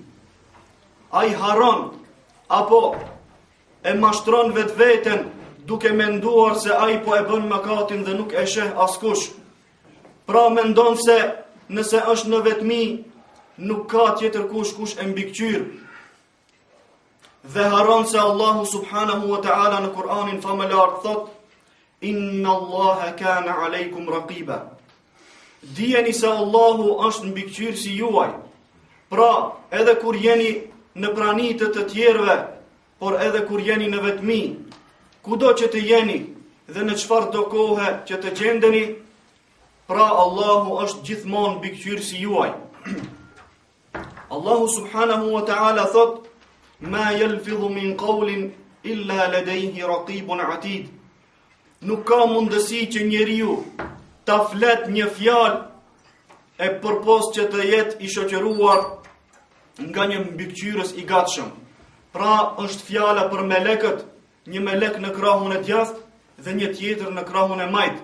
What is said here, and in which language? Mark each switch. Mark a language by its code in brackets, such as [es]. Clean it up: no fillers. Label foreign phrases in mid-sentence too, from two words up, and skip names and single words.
[sq] Ai haron apo e mashtron vetveten duke menduar se ai po e bën mëkatin dhe nuk e sheh askush. Pra mendon se nëse është në vetmi, nuk ka tjetër kush e mbikëqyr. Dhe haron se Allahu [ar] سبحانه وتعالى [sq] në Kur'anin famëlar thot: [ar] إن الله كان عليكم رقيبا. [sq] Dijeni se Allahu është mbikëqyrësi juaj. Pra, edhe kur jeni në pranitë të tjerëve, por edhe kur jeni në vetmi, kudo që të jeni dhe në çfarë do kohe që të gjendeni, pra Allahu është gjithmonë mbikëqyrësi juaj. [ar] Allahu سبحانه وتعالى thot: ما يلفظ من قول إلا لديه رقيب عتيد. [sq] Nuk ka mundësi që njeriu ta flet një fjalë e përpos që të jetë i shoqëruar nga një mbikëqyrës i gatshëm. Pra është fjala për melekët, një melek në krahun e djathtë dhe një tjetër në krahun e majt.